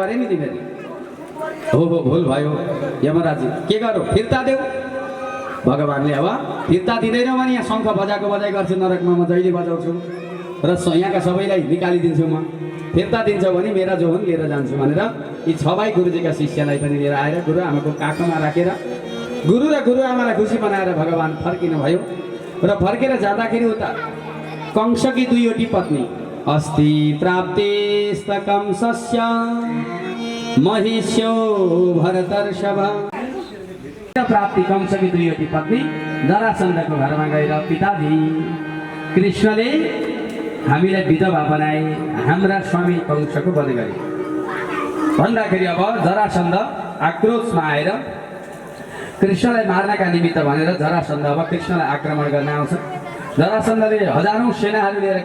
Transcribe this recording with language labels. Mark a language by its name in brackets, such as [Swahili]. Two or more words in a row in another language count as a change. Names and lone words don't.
[Nepali] अरे नि फेरि हो भुल भयो यमराजी के गरौँ फिर्ता देऊ भगवान्ले अब फिर्ता दिँदैनौ भने यहाँ शङ्ख बजाई गर्छु नरकमा म जहिले बजाउँछु र यहाँका सबैलाई निकालिदिन्छु म फिर्ता दिन्छ भने मेरा जो हुन् लिएर जान्छु भनेर यी 6 भाइ गुरुजीका शिष्यलाई पनि लिएर आएर गुरु आमाको काखमा राखेर गुरु र गुरु आमालाई खुसी बनाएर भगवान् फर्किनु भयो र फर्केर जाँदाखेरि उता कंसकी 2वटी पत्नी [Sanskrit] अस्ति प्राप्तेस्तकं सस्य महिष्यो भरतर्षभ प्राप्ति [Nepali] कंसकी 2वटी पत्नी जरासन्धको घरमा गएर पिताजी कृष्णले हामीलाई विधवा बनाए हाम्रा स्वामी कंसको वध गरे भन्दाखेरि अब जरासन्ध आक्रोशमा आएर कृष्णलाई मार्नका निमित्त भनेर जरासन्ध अब कृष्णलाई आक्रमण गर्न आउँछ जरासन्धले हजारौं सेनाहरू लिएर